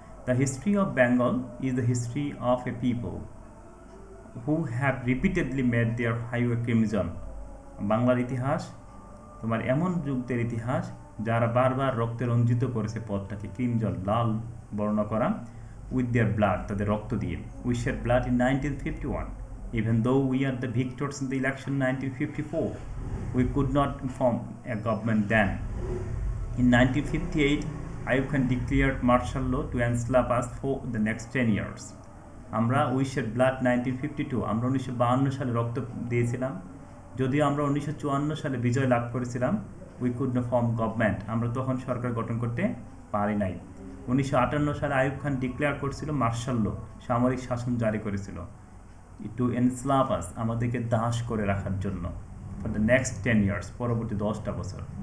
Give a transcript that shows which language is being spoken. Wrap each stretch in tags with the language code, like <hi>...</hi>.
<en>The history of Bengal is the history of a people who have repeatedly made their highway crimson.</en> <bn>বাংলার ইতিহাস তোমার এমন যুগদের ইতিহাস যারা বারবার রক্তে রঞ্জিত করেছে পথটাকে, ক্রিমজন লাল বর্ণ করা,</bn> <en>with their blood</en> <bn>তাদের রক্ত দিয়ে।</bn> <en>We shed blood in 1951. Even though we are the victors in the election 1954, we could not form a government then. In 1958, Ayub Khan declared martial law to enslave us for the next 10 years.</en> <bn>আমরা</bn> <en>we shed blood 1952,</en> <bn>আমরা 1952 সালে রক্ত দিয়েছিলাম। যদিও আমরা 1954 সালে বিজয় লাভ করেছিলাম,</bn> <en>we could not form government,</en> <bn>আমরা তখন সরকার গঠন করতে পারি নাই। 1958 সালে আইয়ুব খান ডিক্লেয়ার করছিল মার্শাল ল, সামরিক শাসন জারি করেছিল,</bn> <en>to enslave us,</en> <bn>আমাদেরকে দাস করে রাখার জন্য,</bn> <en>for the next 10 years,</en> <bn>পরবর্তী 10টা বছর।</bn>